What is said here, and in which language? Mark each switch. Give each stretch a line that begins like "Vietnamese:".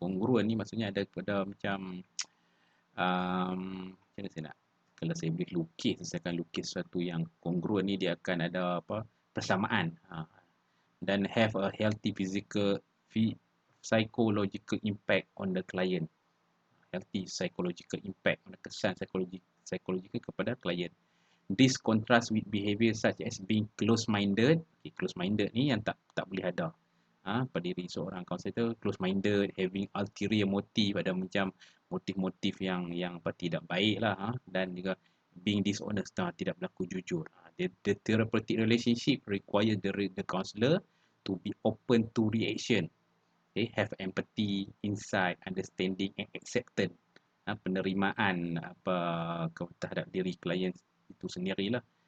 Malay: Congruent ni maksudnya ada pada macam macam mana saya nak, kalau saya boleh lukis, saya akan lukis sesuatu yang congruent ni dia akan ada persamaan, dan
English: have a healthy psychological impact on the client. Healthy psychological impact,
Malay: kesan psikologikal kepada klien.
English: This contrast with behavior such as being close-minded.
Malay: Okay, close-minded ni yang tak boleh ada. Pada diri seorang counselor, close-minded,
English: having ulterior motive,
Malay: ada macam motif-motif yang tidak baik lah, dan juga
English: being dishonest,
Malay: tidak berlaku jujur.
English: The therapeutic relationship require the counselor to be open to reaction. Okay, have empathy, insight, understanding and acceptance.
Malay: Penerimaan terhadap diri klien itu sendirilah.